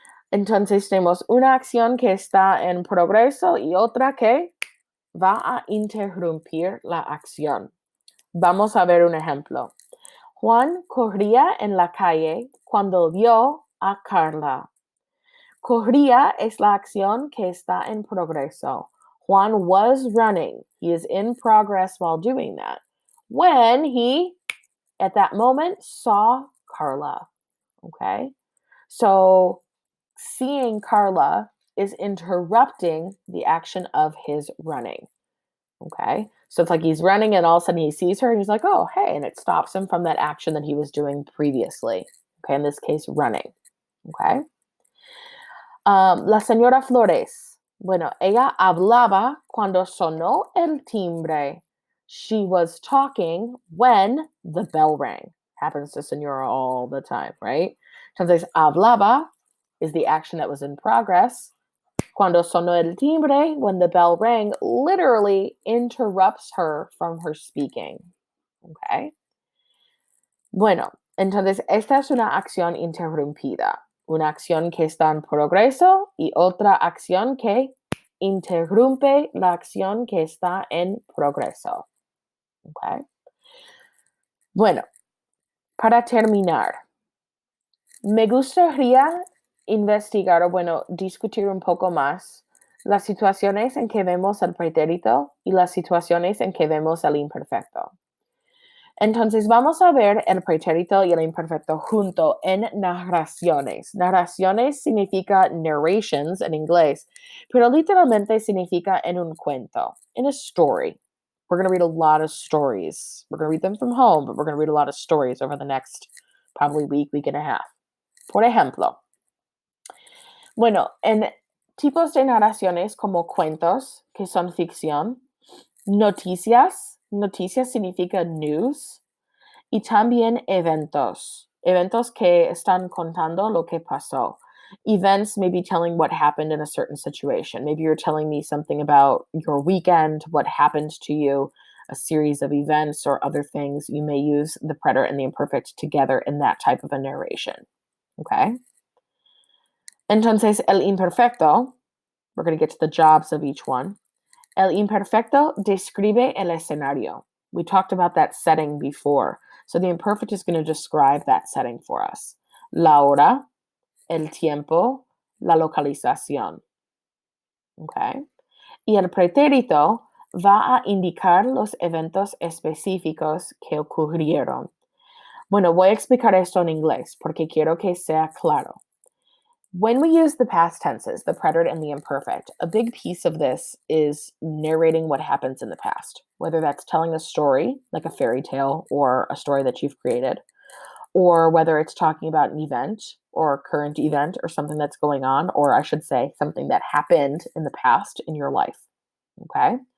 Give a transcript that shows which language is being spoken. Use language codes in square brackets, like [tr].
[es] Entonces tenemos una acción que está en progreso y otra que va a interrumpir la acción. Vamos a ver un ejemplo. Juan corría en la calle cuando vio a Carla. Corría es la acción que está en progreso. [en] Juan was running. He is in progress while doing that. When he, at that moment, saw Carla. Okay? So, seeing Carla is interrupting the action of his running. Okay? So it's like he's running and all of a sudden he sees her and he's like, oh, hey, and it stops him from that action that he was doing previously. Okay, in this case, running. Okay? [es] La señora Flores, bueno, ella hablaba cuando sonó el timbre. [en] She was talking when the bell rang. Happens to Senora all the time, right? Entonces, hablaba is the action that was in progress. [es] Cuando sonó el timbre, [en] when the bell rang, literally interrupts her from her speaking. Okay? [es] Bueno, entonces esta es una acción interrumpida, una acción que está en progreso y otra acción que interrumpe la acción que está en progreso. Okay. Bueno, para terminar, me gustaría investigar o, bueno, discutir un poco más las situaciones en que vemos el pretérito y las situaciones en que vemos el imperfecto. Entonces vamos a ver el pretérito y el imperfecto junto en narraciones. Narraciones significa narrations en inglés, pero literalmente significa en un cuento, [en] in a story. We're going to read a lot of stories. We're going to read them from home, but we're going to read a lot of stories over the next probably week and a half. [es] Por ejemplo, bueno, en tipos de narraciones como cuentos, que son ficción, noticias, Noticias significa news. Y también eventos. Eventos que están contando lo que pasó. [en] Events may be telling what happened in a certain situation. Maybe you're telling me something about your weekend, what happened to you, a series of events or other things. You may use the preterite and the imperfect together in that type of a narration. Okay? [es] Entonces, el imperfecto, [en] we're going to get to the jobs of each one. [es] El imperfecto describe el escenario. [en] We talked about that setting before. So the imperfect is going to describe that setting for us. [es] La hora, el tiempo, la localización. Okay. Y el pretérito va a indicar los eventos específicos que ocurrieron. Bueno, voy a explicar esto en inglés porque quiero que sea claro. [en] When we use the past tenses, the preterite and the imperfect, a big piece of this is narrating what happens in the past, whether that's telling a story, like a fairy tale or a story that you've created, or whether it's talking about an event or a current event or something that's going on, or I should say, something that happened in the past in your life. Okay?